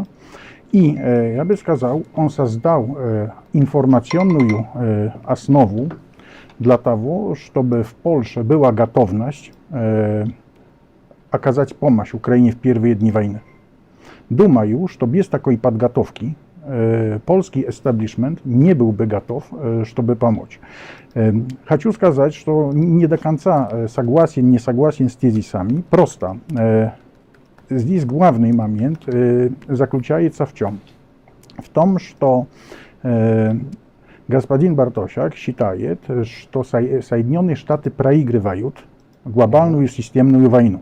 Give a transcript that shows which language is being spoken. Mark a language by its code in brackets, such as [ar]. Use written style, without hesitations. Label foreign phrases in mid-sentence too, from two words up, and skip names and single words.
[ru] И, я бы сказал, он создал информационную основу для того, чтобы в Польше была готовность оказать помощь Украине в первые дни войны. Думаю, что без такой подготовки [pl] polski establishment nie byłby gotów, żeby pomóc. [ru] Хочу сказать, что не до конца не согласен с тезисами. Просто здесь главный момент заключается в чем? В том, что господин Бартосяк считает, что Соединенные Штаты проигрывают глобальную системную войну.